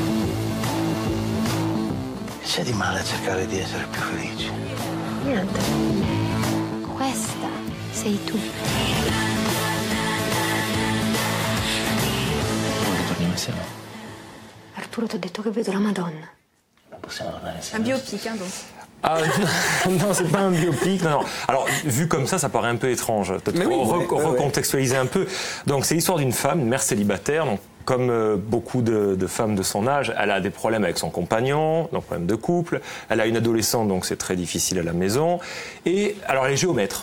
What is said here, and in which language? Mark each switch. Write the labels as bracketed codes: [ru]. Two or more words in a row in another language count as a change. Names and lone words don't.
[it] C'è di male a cercare di essere più felici. Niente. Questa sei tu. Quando torniamo insieme? Arturo, ti ho detto che vedo la Madonna. Non possiamo tornare [fr] Un [it] insieme. [fr] biopic, hein, donc. Ah non, c'est pas un biopic, non. Alors, vu comme ça paraît un peu étrange. Peut-être recontextualiser un peu. Donc, c'est l'histoire d'une femme, une mère célibataire, donc comme beaucoup de femmes de son âge, elle a des problèmes avec son compagnon, donc problème de couple. Elle a une adolescente, donc c'est très difficile à la maison. Et alors, elle est géomètre.